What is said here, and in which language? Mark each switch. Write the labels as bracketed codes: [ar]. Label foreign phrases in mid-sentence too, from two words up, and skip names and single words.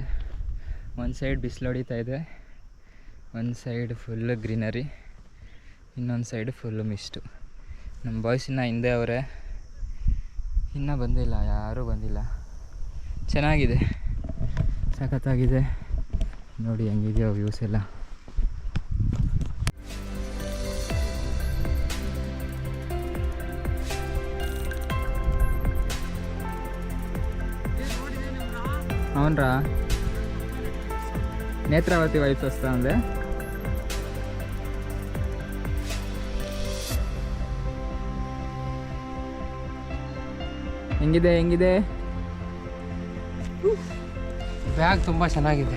[kn] ಒಂದು ಸೈಡ್ ಬಿಸಿಲು ಹೊಡಿತಾ ಇದೆ, ಒಂದು ಸೈಡ್ ಫುಲ್ಲು ಗ್ರೀನರಿ, ಇನ್ನೊಂದು ಸೈಡ್ ಫುಲ್ಲು ಮಿಸ್ಟು. ನಮ್ಮ ಬಾಯ್ಸ್ ಇನ್ನೂ ಹಿಂದೆ ಅವರೇ, ಇನ್ನೂ ಬಂದಿಲ್ಲ, ಯಾರೂ ಬಂದಿಲ್ಲ. ಚೆನ್ನಾಗಿದೆ, ಸಖತ್ತಾಗಿದೆ. ನೋಡಿ ಹೆಂಗಿದೆಯೋ ವ್ಯೂಸ್ ಎಲ್ಲ. [te] అవునరా నేత్రావతి వైపు వస్తూ ఉంది. [kn] ಹೆಂಗಿದೆ ಬ್ಯಾಗ್ ತುಂಬ ಚೆನ್ನಾಗಿದೆ.